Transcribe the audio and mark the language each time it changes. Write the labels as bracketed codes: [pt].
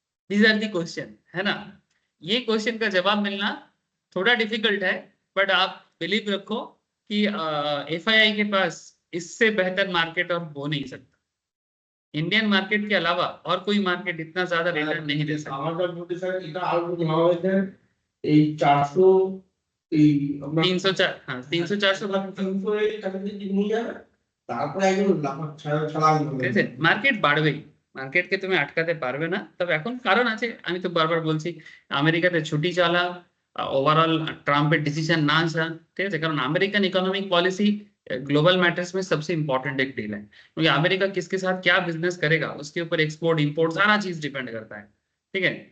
[en] these are the question, [hi] है ना। ये क्वेश्चन का जवाब मिलना थोड़ा डिफिकल्ट है, बट आप बिलीव रखो कि एफआईआई के पास इससे बेहतर मार्केट और हो नहीं सकता। इंडियन मार्केट के अलावा और कोई मार्केट इतना ज्यादा रिटर्न नहीं दे सकता। [bn] আমাদের মধ্যে স্যার এটা আরো নেওয়া হয়েছে এই 400 এই আমরা [hi] 304, हाँ 300-400 [bn] 300 এর কাছাকাছি নিয়ে যাবে, তারপরে একদম ছাড়া ঠিক আছে, মার্কেট বাড়বেই, মার্কেটকে তুমি আটকাতে পারবে না। তবে এখন কারণ আছে, আমি তো বারবার বলছি আমেরিকাতে ছুটি চালা, ওভারঅল ট্রাম্পের ডিসিশন না আসা, ঠিক আছে, কারণ [hi] American economic policy global matters में सबसे इंपॉर्टेंट एक डील है, क्योंकि अमेरिका किसके साथ क्या बिजनेस करेगा उसके ऊपर एक्सपोर्ट इंपोर्ट सारा चीज डिपेंड करता है, ठीक है।